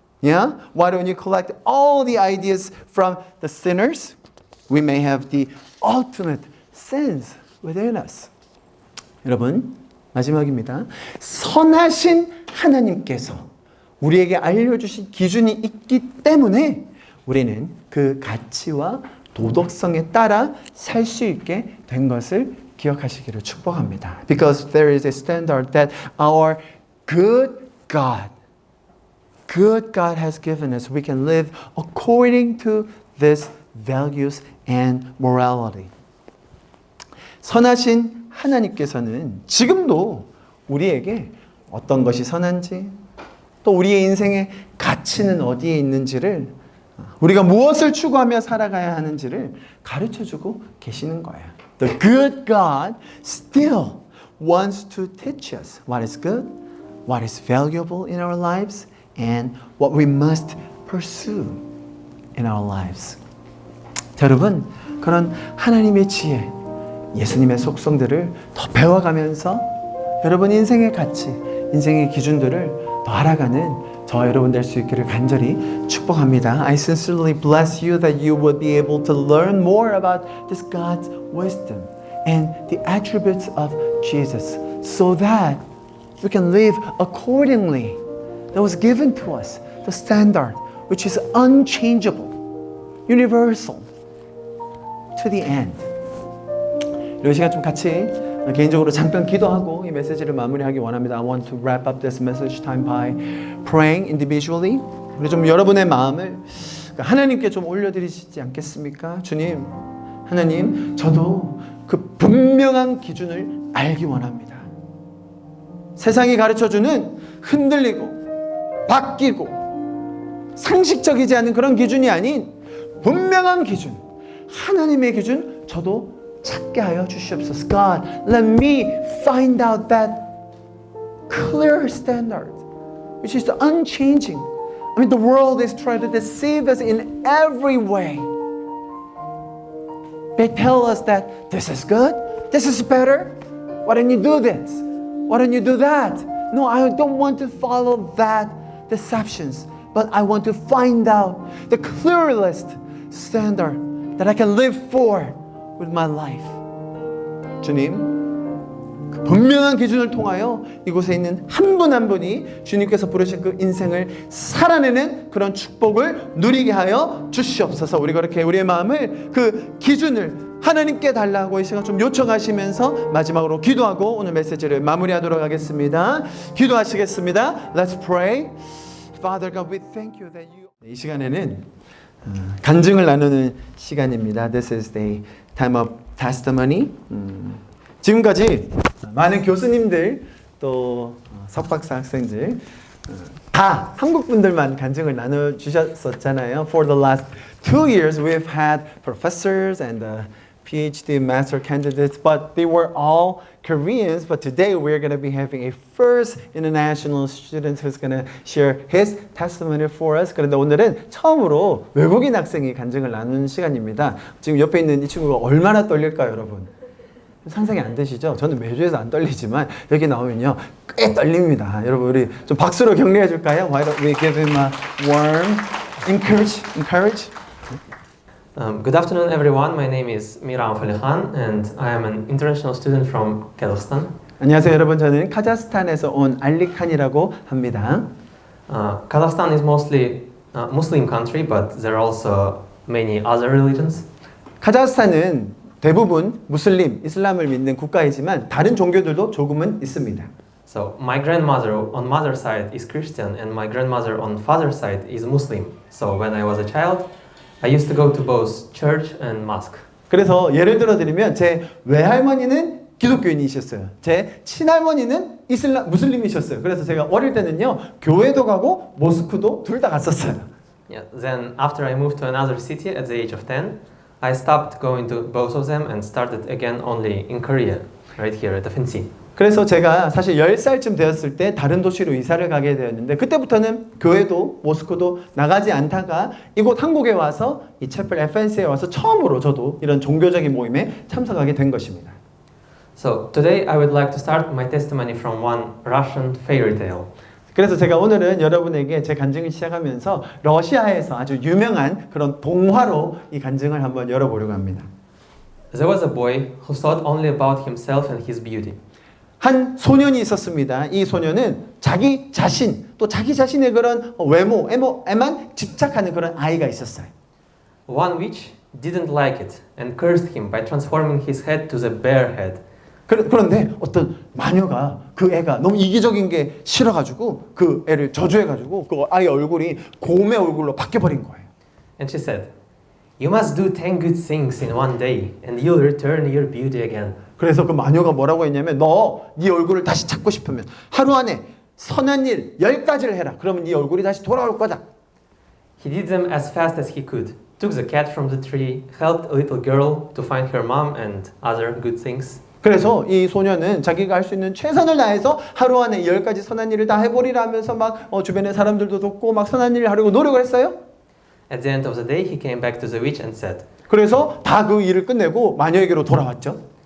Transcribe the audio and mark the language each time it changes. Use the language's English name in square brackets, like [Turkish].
[English] Yeah? Why don't you collect all the ideas from the sinners? We may have the ultimate sins within us. [Korean] 여러분, 마지막입니다. 선하신 하나님께서 우리에게 알려주신 기준이 있기 때문에 우리는 그 가치와 도덕성에 따라 살 수 있게 된 것을 기억하시기를 축복합니다. [English] Because there is a standard that our good God has given us. We can live according to these values and morality. [Korean] 선하신 하나님께서는 지금도 우리에게 어떤 것이 선한지 또 우리의 인생의 가치는 어디에 있는지를 우리가 무엇을 추구하며 살아가야 하는지를 가르쳐주고 계시는 거예요. [English] The good God still wants to teach us what is good, what is valuable in our lives, and what we must pursue in our lives. [Korean] 여러분, 그런 하나님의 지혜, 예수님의 속성들을 더 배워가면서 여러분 인생의 가치, 인생의 기준들을 더 알아가는 저 여러분 될 수 있기를 간절히 축복합니다. [English] I sincerely bless you that you would be able to learn more about this God's wisdom and the attributes of Jesus so that we can live accordingly. That was given to us, the standard which is unchangeable, universal to the end. [Korean] 이 시간 좀 같이 개인적으로 잠깐 기도하고 이 메시지를 마무리하기 원합니다. [English] I want to wrap up this message time by praying individually. [Korean] 우리 좀 여러분의 마음을 하나님께 좀 올려드리시지 않겠습니까? 주님, 하나님, 저도 그 분명한 기준을 알기 원합니다. 세상이 가르쳐주는 흔들리고 바뀌고 상식적이지 않은 그런 기준이 아닌 분명한 기준, 하나님의 기준, 저도 찾게 하여 주시옵소서. [English] God, let me find out that clear standard, which is unchanging. I mean, the world is trying to deceive us in every way. They tell us that this is good, this is better. Why don't you do this? Why don't you do that? No, I don't want to follow that deceptions, but I want to find out the clearest standard that I can live for with my life. [Korean] 주님, 그 분명한 기준을 통하여 이곳에 있는 한 분 한 분이 주님께서 부르신 그 인생을 살아내는 그런 축복을 누리게 하여 주시옵소서. 우리가 그렇게 우리의 마음을 그 기준을 하나님께 달라고 이 시간 좀 요청하시면서 마지막으로 기도하고 오늘 메시지를 마무리하도록 하겠습니다. 기도하시겠습니다. [English] Let's pray. Father God, we thank you that you. [Korean] 이 시간에는 간증을 나누는 시간입니다. [English] This is the time of testimony. [Korean] 지금까지 많은 교수님들 또 석박사 학생들 다 한국 분들만 간증을 나눠주셨었잖아요. [English] For the last 2 years we've had professors and PhD master candidates, but they were all Koreans. But today we're going to be having a first international student who's going to share his testimony for us. [Korean] 그런데 오늘은 처음으로 외국인 학생이 간증을 나누는 시간입니다. 지금 옆에 있는 이 친구가 얼마나 떨릴까요, 여러분? 상상이 안 되시죠? 저는 매주에서 안 떨리지만 여기 나오면요 꽤 떨립니다. 여러분 우리 좀 박수로 격려해 줄까요? [English] Why don't we give him a warm encourage? Good afternoon, everyone. My name is Miran Falihan, and I am an international student from Kazakhstan. [Korean] 안녕하세요, 여러분. 저는 카자흐스탄에서 온 알리칸이라고 합니다. [English] Kazakhstan is mostly a Muslim country, but there are also many other religions. [Korean] 카자흐스탄은 대부분 무슬림, 이슬람을 믿는 국가이지만 다른 종교들도 조금은 있습니다. [English] So my grandmother on mother's side is Christian and my grandmother on father's side is Muslim. So when I was a child, I used to go to both church and mosque. [Korean] 그래서 예를 들어 드리면 제 외할머니는 기독교인이셨어요. 제 친할머니는 무슬림이셨어요. 그래서 제가 어릴 때는요, 교회도 가고 모스크도 둘 다 갔었어요. [English] Yeah. Then after I moved to another city at the age of 10, I stopped going to both of them and started again only in Korea, right here at FNC. [Korean] 그래서 제가 사실 10살쯤 되었을 때 다른 도시로 이사를 가게 되었는데 그때부터는 교회도 모스크도 나가지 않다가 이곳 한국에 와서 이 채플 FNC에 와서 처음으로 저도 이런 종교적인 모임에 참석하게 된 것입니다. [English] So today I would like to start my testimony from one Russian fairy tale. [Korean] 그래서 제가 오늘은 여러분에게 제 간증을 시작하면서 러시아에서 아주 유명한 그런 동화로 이 간증을 한번 열어보려고 합니다. [English] There was a boy who thought only about himself and his beauty. [Korean] 한 소년이 있었습니다. 이 소년은 자기 자신, 또 자기 자신의 그런 외모에만 집착하는 그런 아이가 있었어요. [English] One witch didn't like it and cursed him by transforming his head to the bear head. [Korean] 그런데 어떤 마녀가 그 애가 너무 이기적인 게 싫어가지고 그 애를 저주해가지고 그 아이 얼굴이 곰의 얼굴로 바뀌어버린 거예요. [English] And she said, "You must do 10 good things in one day and you'll return your beauty again." [Korean] 그래서 그 마녀가 뭐라고 했냐면 네 얼굴을 다시 찾고 싶으면 하루 안에 선한 일 10가지를 해라. 그러면 네 얼굴이 다시 돌아올 거다. [English] He did them as fast as he could, took the cat from the tree, helped a little girl to find her mom and other good things. [Korean] 그래서 이 소년은 자기가 할 수 있는 최선을 다해서 하루 안에 10가지 선한 일을 다 해보리라 하면서 막 주변의 사람들도 돕고 막 선한 일을 하려고 노력을 했어요. [English] At the end of the day, he came back to the witch and said, [Korean] 그래서 다 그 일을 끝내고 마녀에게로 돌아왔죠.